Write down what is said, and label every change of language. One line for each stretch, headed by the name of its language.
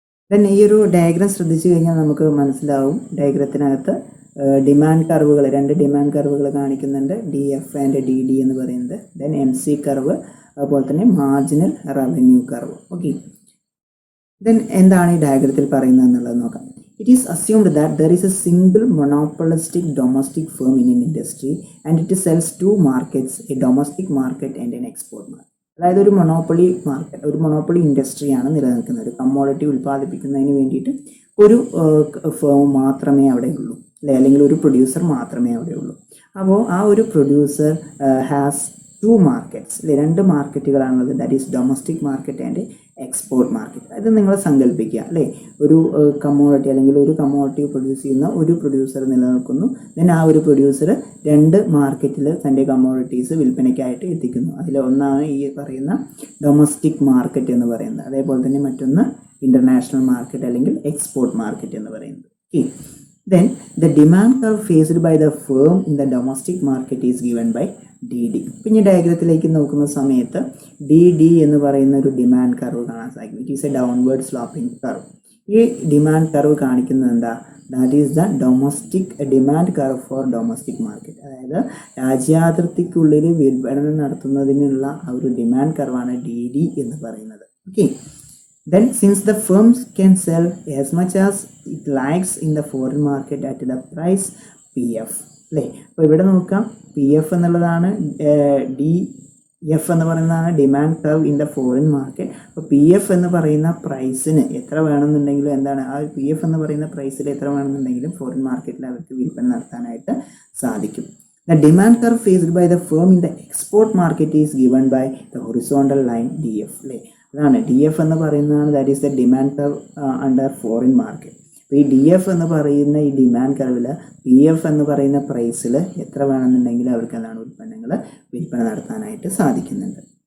Malayalam: Then ഈ ഒരു diagram ശ്രദ്ധിച്ചു കഴിഞ്ഞാൽ നമുക്ക് മനസ്സിലാവും, ഡയഗ്രത്തിനകത്ത് ഡിമാൻഡ് കർവുകൾ, രണ്ട് ഡിമാൻഡ് കർവുകൾ കാണിക്കുന്നുണ്ട്, DF ആൻഡ് DD എന്ന് പറയുന്നത്.
English: then MC curve,
Malayalam: അതുപോലെ തന്നെ
English: Marginal revenue curve.
Malayalam: Okay, then എന്താണ് ഈ ഡയഗ്രത്തിൽ പറയുന്നത് എന്നുള്ളത് നോക്കാം.
English: It is assumed that there is a single monopolistic domestic firm in an industry and it sells two markets, a domestic market and an export market.
Malayalam: അതായത് ഒരു monopoly market, ഒരു monopoly ഇൻഡസ്ട്രിയാണ് നിലനിൽക്കുന്നത്. ഒരു കമ്മോഡിറ്റി ഉൽപ്പാദിപ്പിക്കുന്നതിന് വേണ്ടിയിട്ട് ഒരു ഫേം മാത്രമേ അവിടെ ഉള്ളൂ അല്ലേ, അല്ലെങ്കിൽ ഒരു പ്രൊഡ്യൂസർ മാത്രമേ അവിടെ ഉള്ളൂ. അപ്പോൾ ആ ഒരു പ്രൊഡ്യൂസർ
English: has two markets
Malayalam: അല്ലെ, രണ്ട് മാർക്കറ്റുകളാണുള്ളത്.
English: That is domestic market and export market.
Malayalam: അത് നിങ്ങൾ സങ്കല്പിക്കുക അല്ലേ, ഒരു കമ്മോഡിറ്റി അല്ലെങ്കിൽ ഒരു കമ്മോഡിറ്റി പ്രൊഡ്യൂസ് ചെയ്യുന്ന ഒരു പ്രൊഡ്യൂസർ നിലനിൽക്കുന്നു. ദെൻ ആ ഒരു പ്രൊഡ്യൂസർ രണ്ട് മാർക്കറ്റിൽ തൻ്റെ കമ്മോഡിറ്റീസ് വിൽപ്പനയ്ക്കായിട്ട് എത്തിക്കുന്നു. അതിൽ ഒന്നാണ് ഈ പറയുന്ന ഡൊമസ്റ്റിക് മാർക്കറ്റ് എന്ന് പറയുന്നത്, അതേപോലെ തന്നെ മറ്റൊന്ന് ഇൻ്റർനാഷണൽ മാർക്കറ്റ് അല്ലെങ്കിൽ എക്സ്പോർട്ട് മാർക്കറ്റ് എന്ന് പറയുന്നത്.
English: Okay, then the demand curve faced by the firm in the domestic market is given by DD.
Malayalam: പിന്നെ ഡയഗ്രത്തിലേക്ക് നോക്കുന്ന സമയത്ത് DD എന്ന് പറയുന്ന ഒരു ഡിമാൻഡ് കർവ് കാണാൻ സാധിക്കും.
English: It is a downward sloping curve.
Malayalam: ഈ ഡിമാൻഡ് കർവ് കാണിക്കുന്നത് എന്താ,
English: That is the domestic demand curve for domestic market.
Malayalam: അതായത് രാജ്യാതിർത്തിക്കുള്ളിൽ വിപണനം നടത്തുന്നതിനുള്ള ആ ഒരു ഡിമാൻഡ് കർവാണ് DD എന്ന് പറയുന്നത്.
English: Okay, then since the firms can sell as much as it likes in the foreign market at the price PF അല്ലേ.
Malayalam: അപ്പോൾ ഇവിടെ നോക്കാം, PF എന്നുള്ളതാണ്, DF എന്ന് പറയുന്നതാണ്
English: Demand curve in the foreign market.
Malayalam: അപ്പോൾ PF എന്ന് പറയുന്ന പ്രൈസിന് എത്ര വേണമെന്നുണ്ടെങ്കിലും എന്താണ്, ആ PF എന്ന് പറയുന്ന പ്രൈസിൽ എത്ര വേണമെന്നുണ്ടെങ്കിലും ഫോറിൻ മാർക്കറ്റിൽ അവർക്ക് വിൽപ്പന നടത്താനായിട്ട് സാധിക്കും.
English: The demand curve faced by the firm in the export market is given by the horizontal line DF അല്ലേ.
Malayalam: അതാണ് DF എന്ന് പറയുന്നതാണ്,
English: That is the demand curve under foreign market.
Malayalam: അപ്പോൾ ഈ DF എന്ന് പറയുന്ന ഈ ഡിമാൻഡ് കർവിൽ PF എന്ന് പറയുന്ന പ്രൈസിൽ എത്ര വേണമെന്നുണ്ടെങ്കിൽ അവർക്ക് എന്താണ് ഉൽപ്പന്നങ്ങൾ വിൽപ്പന നടത്താനായിട്ട് സാധിക്കുന്നുണ്ട്.